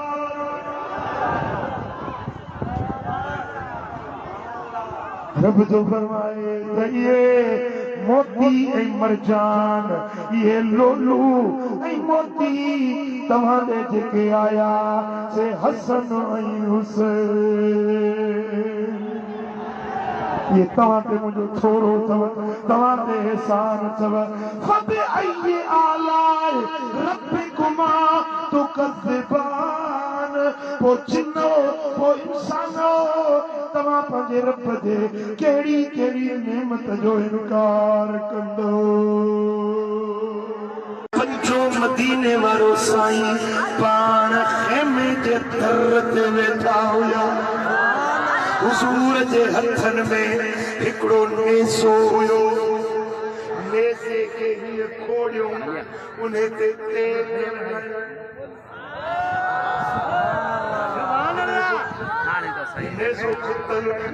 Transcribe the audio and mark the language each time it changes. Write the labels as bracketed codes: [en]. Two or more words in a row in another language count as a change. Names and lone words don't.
[sd] रब जो फरमाए त इहे मोती ऐं मरजान इहे लोलू ऐं मोती तव्हां ॾे जेके आया से हसन ऐं हुसैन ये तव्हां ते मुंहिंजो थोरो अथव तव्हां ते एहसान अथव [ar] فبأي آلاء ربكما تكذبان [sd] पोइ जिन्नो पोइ इंसानो तव्हां पंहिंजे रब जे कहिड़ी कहिड़ी नेमत जो इनकार कंदो पंजो मदीने वारो साईं पाण खेमे जे दर ते वेठा हुया हुजूर जे हथनि में हिकिड़ो नेसो हुयो नेसे खे हीअ खोड़ियो उन ते नेसो खुतल